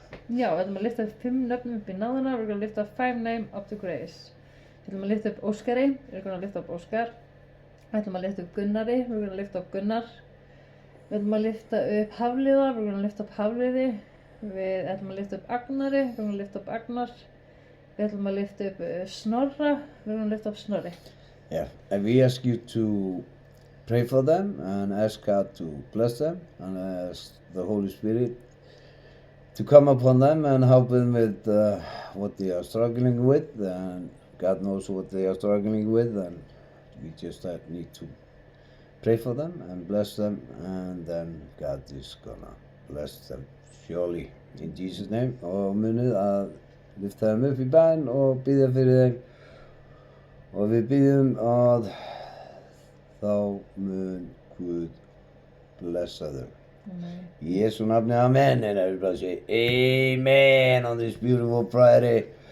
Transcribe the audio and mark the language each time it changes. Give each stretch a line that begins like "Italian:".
Icelandic: Já, við ætlum að lyfta upp 5 nöfnum upp í náðuna.
English: We're going to lift up 5 names up to grace.
Icelandic: Við ætlum að lyfta upp Óskari.
English: We're going to lift up Óskar.
Icelandic: Við ætlum að lyfta upp Gunnari.
English: We're going to lift up Gunnar.
Icelandic: Við ætlum að lyfta upp Hafliða.
English: We're going to lift up Hafliði.
Icelandic: Við ætlum að lyfta upp Agnari.
English: We're going to lift up Agnar.
Icelandic: Við ætlum að lyfta upp Snorra.
English: We're going to lift up Snorri. Yeah, and we ask you to pray for them and ask God to bless them and ask the Holy Spirit to come upon them and help them with what they are struggling with, and God knows what they are struggling with, and we just need to pray for them and bless them, and then God is gonna bless them surely in Jesus' name.
Icelandic: Og munið að lyfta þeim upp í bæn og biðja fyrir þeim, og við biðjum að þá mun Guð blessa þau. Amen. In Jesu nafni, amen.
English: And everybody say amen on this beautiful Friday.